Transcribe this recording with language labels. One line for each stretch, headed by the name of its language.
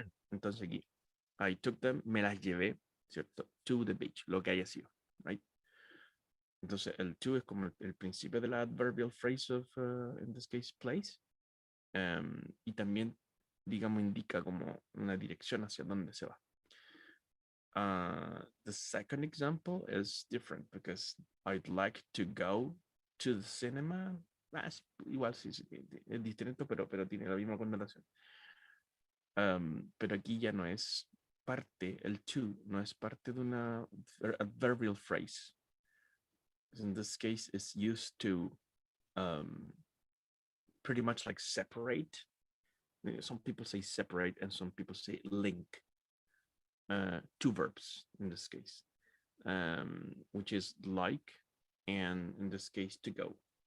Spanish: Entonces aquí,
English: I took them,
Spanish: me las llevé, ¿cierto?
English: To the beach,
Spanish: lo que haya sido, right? Entonces el to es como el principio de la
English: adverbial phrase of, in this case, place.
Spanish: Y también, digamos, indica como una dirección hacia dónde se va.
English: The second example is different because I'd like to go to the cinema.
Spanish: Igual sí, es distinto, pero tiene la misma connotación. Pero aquí ya no es parte, el to no es parte de una adverbial phrase.
English: In this case, it's used to pretty much like separate. Some people say separate and some people say link. Two verbs in this case, which is like and in this case to go.